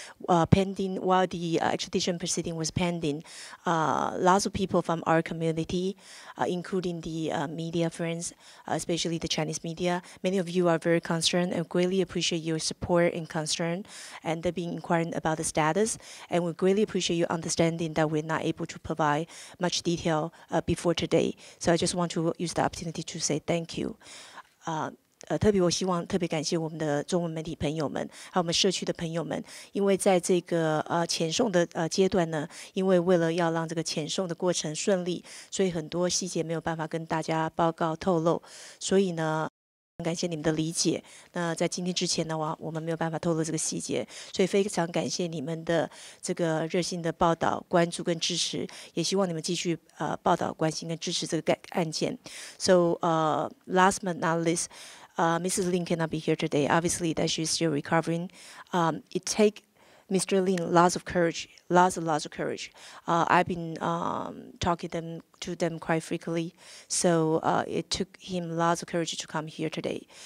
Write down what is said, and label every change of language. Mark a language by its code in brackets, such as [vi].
[en] While the extradition proceeding was pending, lots of people from our community, including the media friends, especially the Chinese media, many of you are very concerned and greatly appreciate your support and concern, and they've been inquiring about the status. And we greatly appreciate your understanding that we're not able to provide much detail before today. So I just want to use the opportunity to say thank you. [zh] 特别我希望特别感谢我们的中文媒体朋友们，还有我们社区的朋友们，因为在这个遣送的阶段呢，因为为了要让这个遣送的过程顺利，所以很多细节没有办法跟大家报告透露，所以呢，感谢你们的理解。那在今天之前呢，我们没有办法透露这个细节，所以非常感谢你们的这个热心的报道、关注跟支持，也希望你们继续报道、关心跟支持这个案件。 [en] So last but not least. Mrs. Lin cannot be here today. Obviously, that she's still recovering. It takes Mr. Lin lots of courage, lots of courage. I've been talking to them quite frequently, so it took him lots of courage to come here today.